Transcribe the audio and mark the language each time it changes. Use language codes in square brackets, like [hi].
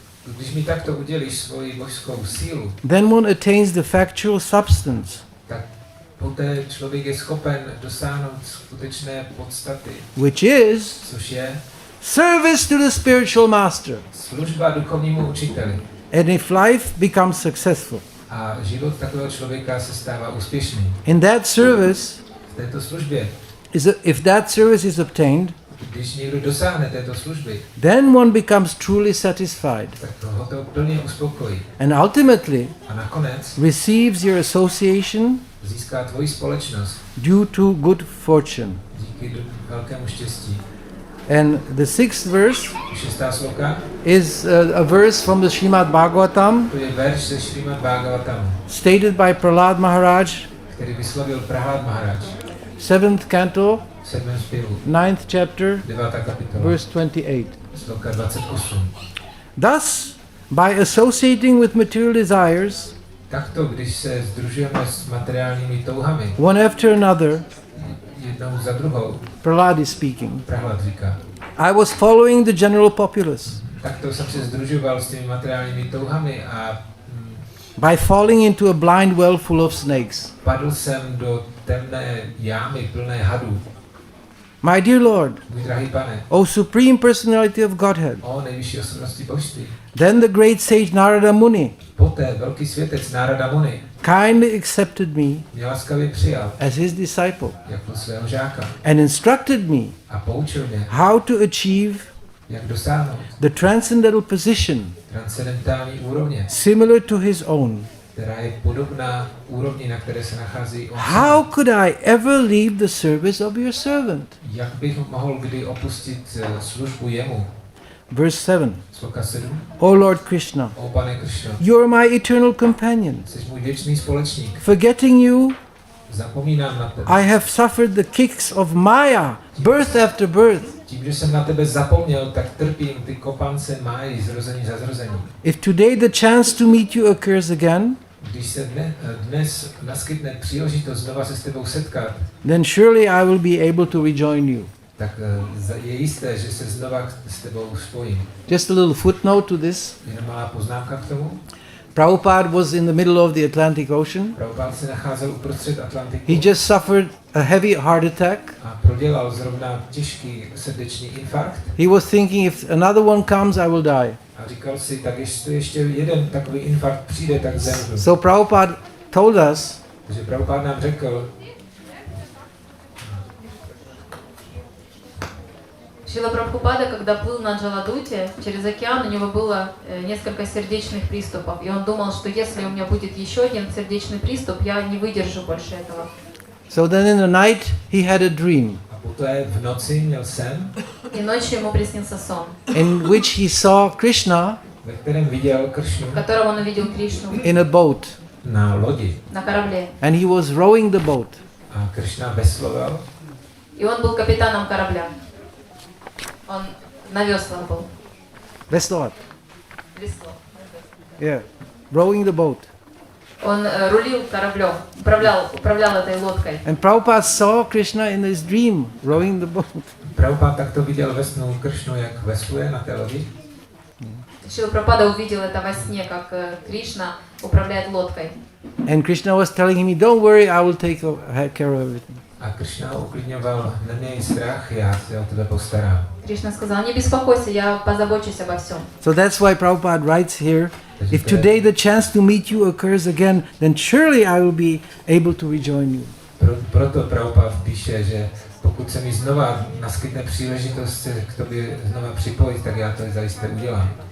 [cs] když mi takto udělíš svoji božskou sílu, [en] then one attains the factual substance, [cs] tak poté člověk je schopen dosáhnout skutečné podstaty, [en] which is [cs] což je [en] service to the spiritual master. [cs] Služba duchovnímu učiteli. [en] And if life becomes successful, [cs] A život takového člověka se stává úspěšným. [en] in that service, [cs] V této službě, [en] if that service is obtained, [cs] když někdo dosáhne této služby, [en] then one becomes truly satisfied [cs] tak ho to plně uspokojí. [en] and ultimately [cs] A nakonec [en] receives your association [cs] získá tvoji společnost [en] due to good fortune. [cs] díky velkému štěstí. [en] And the 6th verse [cs] 6. sloka, [en] is a verse from the Srimad Bhagavatam, [cs] to je verš ze Šrímad Bhagavatamu, [en] stated by Prahlad Maharaj, [cs] který vyslovil Prahlad Maharaj. [en] 7th canto, [cs] 7. zpěvu, [en] 9th chapter, [cs] 9. kapitola, [en] verse 28. [cs] sloka 28. [en] Thus, by associating with material desires, [cs] Takto, když se sdružujeme s materiálními touhami, [en] one after another, [cs] jednou za druhou, [en] Prahlad is speaking, [cs] Prahlad říká, [en] I was following the general populace. [cs] takto jsem se sdružoval s těmi materiálními touhami a [en] By falling into a blind well full of snakes. [cs] padl jsem do temné jámy plné hadů. [en] My dear Lord, [cs] Můj drahý pane, [en] O Supreme Personality of Godhead, [cs] o nejvyšší osobnosti božství, [en] then the great sage Narada Muni [cs] poté velký světec Narada Muni [en] kindly accepted me [cs] mě laskavě přijal [en] as his disciple [cs] jako svého žáka [en] and instructed me [cs] a poučil mě, [en] how to achieve [cs] jak dosáhnout [en] the transcendental position [cs] transcendentální úrovně, [en] similar to his own. [cs] která je podobná úrovni, na které se nachází on. [en] How could I ever leave the service of your servant? [cs] Jak bych mohl kdy opustit službu jemu? [en] Verse 7. [cs] Sloka 7. [en] O Lord Krishna, [cs] O pane Krishno, [en] you are my eternal companion. [cs] jsi můj věčný společník. [en] Forgetting you, [cs] Zapomínám na tebe. [en] I have suffered the kicks of Maya, birth after birth. [cs] Tím, že jsem na tebe zapomněl, tak trpím ty kopance máji zrození za zrození. [en] If today the chance to meet you occurs again, [cs] Když se dnes naskytne příležitost znova se s tebou setkat, [en] then surely I will be able to rejoin you. [cs] tak je jisté, že se znova s tebou spojím. [en] Just a little footnote to this. [cs] Jenom malá poznámka k tomu. [en] Prabhupada was in the middle of the Atlantic Ocean. [cs] Prabhupada se nacházel uprostřed Atlantiku [en] He just suffered a heavy heart attack. [cs] a prodělal zrovna těžký srdeční infarkt [en] He was thinking, if another one comes, I will die. [cs] a říkal si, tak ještě jeden takový infarkt přijde, tak zemřu. [en] So Prabhupada told us, [cs] Takže Prabhupada nám řekl, [ru] Шрила Прабхупада, когда плыл на Джаладуте, через океан у него было несколько сердечных приступов. И он думал, что если у меня будет еще один сердечный приступ, я не выдержу больше этого. [en] so then in the night he had a dream [cs] a poté v noci měl sen, [ru] И ночью ему приснился сон, [en] in which he saw Krishna [cs] ve kterém viděl Kršnu [ru] в котором он увидел Кришну [en] in a boat, [cs] na lodi. [ru] на корабле. [en] and he was rowing the boat. [cs] A Kršna vesloval [ru] И он был капитаном корабля. Он на веслах был. [cs] Veslovat. [ru] Весло. [en] Yeah, rowing the boat. [ru] Он рулил кораблем, управлял этой лодкой. [en] And Prabhupada saw Krishna in his dream rowing the boat. [cs] Prabhupada takto viděl ve snu Kršnu, jak vesluje na té lodi. [ru] Шрила Прабхупада увидел это во сне, как Кришна управляет лодкой. [en] And Krishna was telling him, don't worry, I will take care of everything. [cs] A Kršna ho uklidňoval, neměj strach, já se o tebe postarám. [ru] Кришна сказал, не беспокойся, я позабочусь обо всем. [en] So that's why Prabhupada writes here, if today the chance to meet you occurs again, then surely I will be able to rejoin you. [cs] Proto Prabhupada píše, že pokud se mi znova naskytne příležitost se k tobě znova připojit, tak já to zajisté udělám.